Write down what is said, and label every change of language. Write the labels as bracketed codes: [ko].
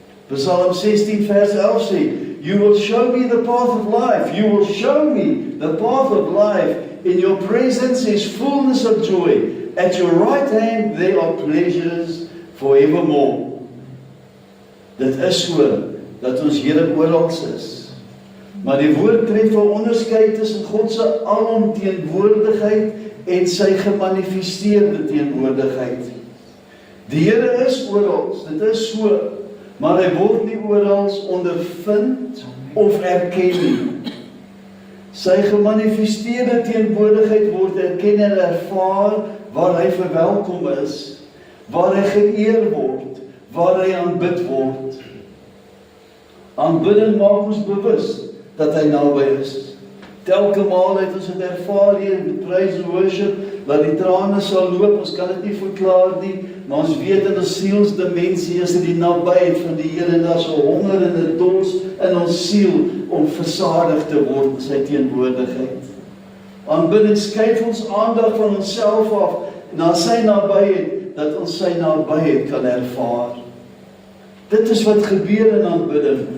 [en] Psalm 16 [af] vers 11 sê, [en] You will show me the path of life. You will show me the path of life. In Your presence is fullness of joy. At Your right hand there are pleasures forevermore. [af] Dit is so, dat ons Here oral is. Maar die woord tref 'n onderskeid tussen God se alomteenwoordigheid en sy gemanifesteerde teenwoordigheid. Die Here is oral, dit is so, maar Hy word nie oral ondervind of erken nie. Sy gemanifesteerde teenwoordigheid word erken en ervaar waar Hy verwelkom is, waar Hy geëer word, waar Hy aanbid word. Aanbidding maak ons bewus dat Hy naby is. Telke maal het ons het ervaar hier in die [en] praise and worship, [af] dat die trane sal loop, ons kan dit nie verklaar nie, maar ons weet in ons sielsdimensie is dit die nabyheid van die Here en daar is 'n honger en 'n dors in ons siel om versadig te word in sy teenwoordigheid. Aanbidding skuif ons aandag van onsself af na sy nabyheid, dat ons sy nabyheid kan ervaar. Dit is wat gebeur in aanbidding.